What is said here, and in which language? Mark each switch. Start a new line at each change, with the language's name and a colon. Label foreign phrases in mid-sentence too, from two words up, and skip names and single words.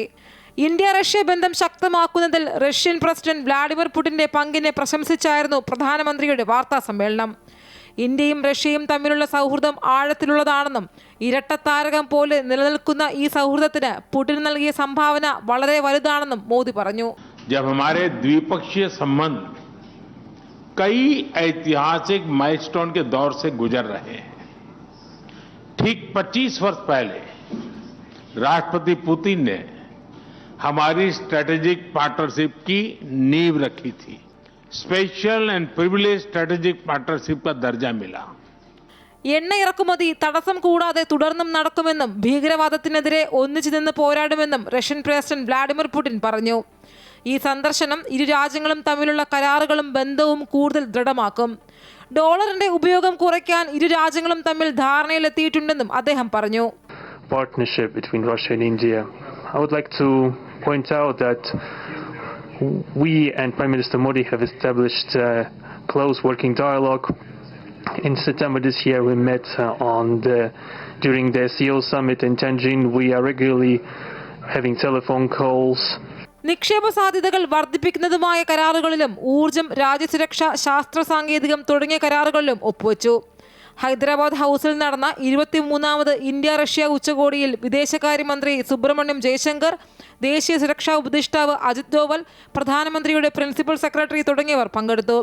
Malayalam: ഇന്ത്യ റഷ്യ ബന്ധം ശക്തമാക്കുന്നതിൽ റഷ്യൻ പ്രസിഡന്റ് വ്ളാഡിമിർ പുടിന്റെ പങ്കിനെ പ്രശംസിച്ചായിരുന്നു പ്രധാനമന്ത്രിയുടെ വാർത്താ സമ്മേളനം. ഇന്ത്യയും റഷ്യയും തമ്മിലുള്ള സൗഹൃദം ആഴത്തിലുള്ളതാണെന്നും ഇരട്ടത്താരകം പോലെ നിലനിൽക്കുന്ന ഈ സൗഹൃദത്തിന് പുടിൻ നൽകിയ സംഭാവന വളരെ വലുതാണെന്നും മോദി പറഞ്ഞു.
Hindi: जब हमारे द्विपक्षीय संबंध कई ऐतिहासिक माइलस्टोन के दौर से गुजर रहे हैं, ठीक 25 वर्ष पहले राष्ट्रपति पुतिन ने हमारी
English: strategic partnership
Hindi: की नींव रखी थी.
English: special and privilege strategic partnership
Hindi: का दर्जा मिला.
Malayalam: എണ്ണ ഇറക്കുമതി തടസ്സം കൂടാതെ തുടർന്നും നടക്കുമെന്നും ഭീകരവാദത്തിനെതിരെ ഒന്നിച്ചു നിന്ന് പോരാടുമെന്നും റഷ്യൻ പ്രസിഡന്റ് വ്ളാഡിമിർ പുടിൻ പറഞ്ഞു. ഈ സന്ദർശനം ഇരു രാജ്യങ്ങളും തമ്മിലുള്ള കരാറുകളും ബന്ധവും കൂടുതൽ ദൃഢമാക്കും. ഡോളറിന്റെ ഉപയോഗം കുറയ്ക്കാൻ ഇരു രാജ്യങ്ങളും തമ്മിൽ ധാരണയിലെത്തിയിട്ടുണ്ടെന്നും അദ്ദേഹം പറഞ്ഞു.
English: Partnership between Russia and India. I would like to point out that we and Prime Minister Modi have established a close working dialogue. In September this year, we met during the SEO summit in Tianjin. We are regularly having telephone calls.
Malayalam: നിക്ഷേപ സാധ്യതകൾ വർദ്ധിപ്പിക്കുന്നതുമായ കരാറുകളിലും ഊർജം, രാജ്യസുരക്ഷ, ശാസ്ത്ര സാങ്കേതികം തുടങ്ങിയ കരാറുകളിലും ഒപ്പുവെച്ചു. ഹൈദരാബാദ് ഹൗസിൽ നടന്ന 23ാമത് ഇന്ത്യ റഷ്യ ഉച്ചകോടിയിൽ വിദേശകാര്യമന്ത്രി സുബ്രഹ്മണ്യം ജയശങ്കർ, ദേശീയ സുരക്ഷാ ഉപദേഷ്ടാവ് അജിത് ഡോവൽ, പ്രധാനമന്ത്രിയുടെ
English: principal secretary
Malayalam: തുടങ്ങിയവർ പങ്കെടുത്തു.